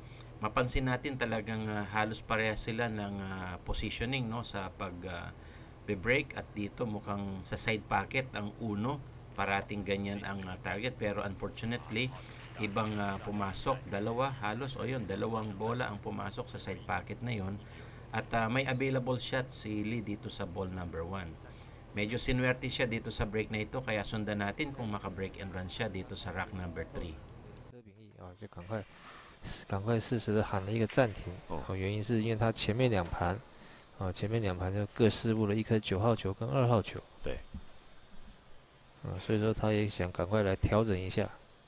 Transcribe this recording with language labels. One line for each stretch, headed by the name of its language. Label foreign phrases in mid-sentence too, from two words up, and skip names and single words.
Filipino: Mapansin natin talagang halos pareha sila ng positioning, no, sa pag be-break, at dito mukhang sa
English: side pocket
Filipino: ang uno, parating ganyan ang target, pero unfortunately ibang pumasok, dalawa halos, o yun, dalawang bola ang pumasok sa
English: side pocket
Filipino: na yun, at may
English: available shot
Filipino: si Lee dito sa
English: ball number 1.
Filipino: Medyo sinwerte siya dito sa break na ito, kaya sundan natin kung maka-
English: break and run
Filipino: siya dito sa
English: rack number 3.
Chinese: 就赶快适时的喊了一个暂停。原因是因为他前面2盘，前面2盘就各失误了一颗9号球跟2号球。对。所以说他也想赶快来调整一下。